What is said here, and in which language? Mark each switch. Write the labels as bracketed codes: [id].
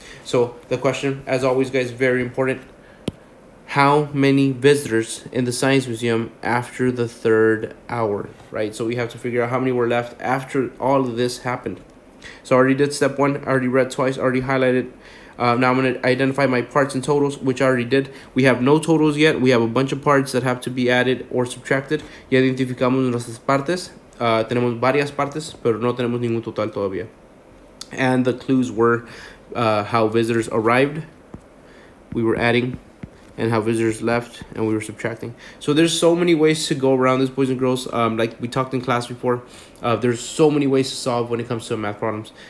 [en] So the question, as always, guys, very important. How many visitors in the Science Museum after the third hour, right? So we have to figure out how many were left after all of this happened. So I already did step one. I already read twice, already highlighted. Now I'm going to identify my parts and totals, which I already did. We have no totals yet. We have a bunch of parts that have to be added or subtracted. [es] Ya identificamos nuestras partes. Tenemos varias partes, pero no tenemos ningún total todavía. [en] And the clues were how visitors arrived, we were adding, and how visitors left, and we were subtracting. So there's so many ways to go around this, boys and girls. Like we talked in class before, there's so many ways to solve when it comes to math problems.